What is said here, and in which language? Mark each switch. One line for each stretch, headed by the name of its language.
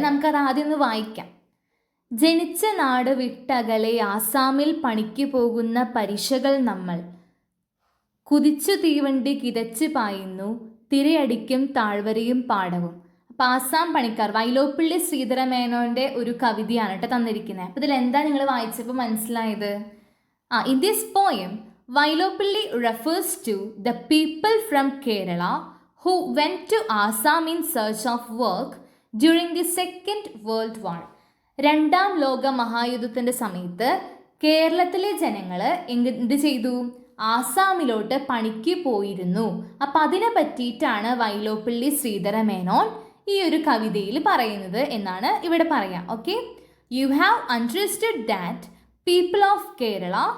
Malayalam: നമുക്കത് ആദ്യം ഒന്ന് വായിക്കാം. ജനിച്ച നാട് വിട്ടകലെ ആസാമിൽ പണിക്ക് പോകുന്ന പരിശകൾ നമ്മൾ. കുതിച്ചു തീവണ്ടി കിതച്ച് പായുന്നു, തിരയടിക്കും താഴ്വരയും പാടവും. അപ്പം ആസാം പണിക്കാർ, വൈലോപ്പിള്ളി ശ്രീധരമേനോൻ്റെ ഒരു കവിതയാണ് കേട്ടോ തന്നിരിക്കുന്നത്. അപ്പം ഇതിൽ എന്താ നിങ്ങൾ വായിച്ചപ്പോൾ മനസ്സിലായത്?
English: In this poem Vyloppilli refers to the people from Kerala who went to Assam in search of work during the Second World War.
Malayalam: രണ്ടാം ലോക മഹായുദ്ധത്തിൻ്റെ സമയത്ത് കേരളത്തിലെ ജനങ്ങൾ എന്ത് ചെയ്തു? ആസാമിലോട്ട് പണിക്ക് പോയിരുന്നു. അപ്പം അതിനെ പറ്റിയിട്ടാണ് വൈലോപ്പിള്ളി ശ്രീധര മേനോൻ ഈ ഒരു കവിതയിൽ പറയുന്നത് എന്നാണ് ഇവിടെ പറയാം.
English: Okay, you have understood that people of Kerala.